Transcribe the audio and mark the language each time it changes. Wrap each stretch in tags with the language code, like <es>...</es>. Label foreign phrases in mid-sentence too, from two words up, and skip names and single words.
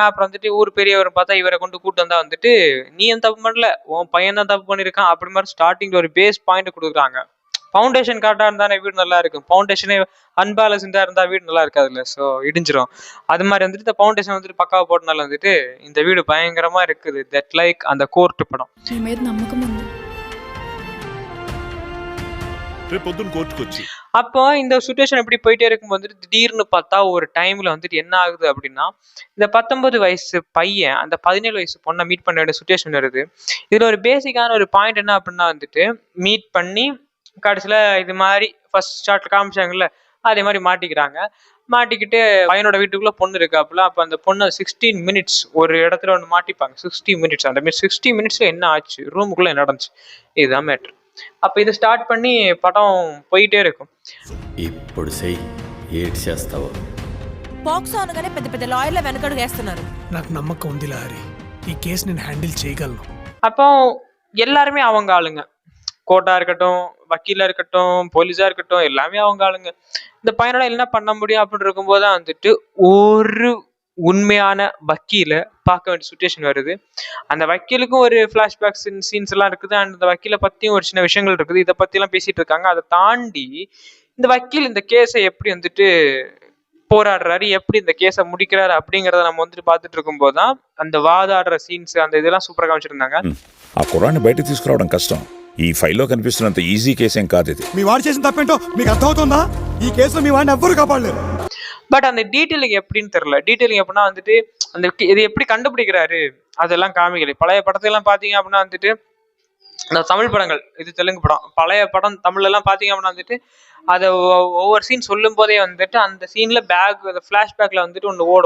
<ta>அப்புறம் வந்துட்டு ஊர் பெரியவர் பார்த்தா இவரை கூட்டு வந்தா வந்துட்டு நீ எந்த தப்பு பண்ணல, உன் பையன் தான் தப்பு பண்ணியிருக்கான் அப்படி மாதிரி ஸ்டார்டிங்ல ஒரு</ta> <en>base point</en> <ta>கொடுக்குறாங்க.</ta> <en>foundation correct</en> <ta>இருந்தானே வீடு நல்லா இருக்கும்.</ta> <en>foundation unbalanced</en> <ta>இருந்தா வீடு நல்லா இருக்காதுல்ல, ஸோ இடிஞ்சிரும். அது மாதிரி வந்துட்டு இந்த ஃபவுண்டேஷன் வந்துட்டு பக்காவா போட்டனால வந்துட்டு இந்த வீடு பயங்கரமா இருக்குது.</ta> <en>that like</en> <ta>அந்த கோர்ட் படம்.</ta> <te>రేపొద్దున కోర్టుకొచ్చి</te> <ta>அப்போ இந்த சுச்சுவேஷன் எப்படி போயிட்டே இருக்கும் வந்துட்டு திடீர்னு பார்த்தா ஒரு டைம்ல வந்துட்டு என்ன ஆகுது அப்படின்னா, இந்த 19 வயசு பையன் அந்த 17 வயசு பொண்ணை மீட் பண்ண வேண்டிய சுச்சுவேஷன் வருது. இதுல ஒரு பேசிக்கான ஒரு பாயிண்ட் என்ன அப்படின்னா வந்துட்டு மீட் பண்ணி கடைசியில இது மாதிரி</ta> <en>first shot</en> <ta>காமிச்சாங்கல்ல அதே மாதிரி மாட்டிக்கிறாங்க. மாட்டிக்கிட்டு பையனோட வீட்டுக்குள்ள பொண்ணு இருக்காப்புல. அப்ப அந்த பொண்ணு 16 மினிட்ஸ் ஒரு இடத்துல ஒன்று மாட்டிப்பாங்க. 60 மினிட்ஸ் அந்த மாதிரி 60 மினிட்ஸ்ல என்ன ஆச்சு, ரூமுக்குள்ள என்ன நடந்துச்சு, இதுதான் மேட்ரு. அப்ப இது ஸ்டார்ட் பண்ணி படம் போயிட்டே இருக்கும்.</ta> <te>ఇప్పుడు చెయ్యి ఏడ్ చేస్తావు. బాక్స్ అనగానే పెద్ద పెద్ద లాయర్ల వెనకడుగు వేస్తున్నారు. నాకు నమ్మకం ఉంది లారీ, ఈ కేసు నేను హ్యాండిల్ చేయగలను.</te> <ta>அப்போ எல்லாருமே அவங்க ஆளுங்க. கோர்ட்டா இருக்கட்டும், வக்கீலா இருக்கட்டும், போலீஸா இருக்கட்டும், எல்லாமே அவங்க ஆளுங்க. இந்த பையனோட என்ன பண்ண முடியும் அப்படின்னு இருக்கும்போது தான் வந்துட்டு ஒரு உண்மையான வக்கீல பார்க்க வேண்டிய சுச்சுவேஷன் வருது. அந்த வக்கீலுக்கும் ஒரு</ta> <en>flashback scenes</en> <ta>எல்லாம் இருக்குது. அண்ட் அந்த வக்கீலை பத்தியும் ஒரு சின்ன விஷயங்கள் இருக்குது. இதை பத்தி எல்லாம் பேசிட்டு இருக்காங்க. அதை தாண்டி இந்த வக்கீல் இந்த கேஸை எப்படி வந்துட்டு போராடுறாரு, எப்படி இந்த கேஸை முடிக்கிறாரு அப்படிங்கறத நம்ம வந்துட்டு பார்த்துட்டு இருக்கும்போது தான் அந்த வாதாடுற சீன்ஸ் அந்த இதெல்லாம் சூப்பரா காமிச்சிருந்தாங்க.</ta> <te>ఆ కుర్రాన్ని బయట తీసుకురావడం కష్టం. ఈ ఫైల్లో కనిపిస్తున్నంత ఈజీ కేసేం కాదు ఇది. మీ వాడు చేసిన తప్పేంటో మీకు అర్థమవుతుందా? ఈ కేసులో మీ వాడిని ఎవ్వరు కాపాడలేరు.</te> <ta>பட் அந்த டீட்டெயிலிங் எப்படின்னு தெரியல. டீட்டெயிலிங் எப்படின்னா வந்துட்டு அந்த இது எப்படி கண்டுபிடிக்கிறாரு அதெல்லாம் காமிக்கல. பழைய படத்தையெல்லாம் பாத்தீங்க அப்படின்னா வந்துட்டு இந்த தமிழ் படங்கள், இது தெலுங்கு படம், பழைய படம் தமிழ்ல எல்லாம் பாத்தீங்க அப்படின்னா வந்துட்டு அதை ஒவ்வொரு சீன் சொல்லும் போதே வந்துட்டு அந்த சீன்ல அந்த பிளாஷ்பேக்ல வந்துட்டு ஒண்ணு ஓடும்.</ta>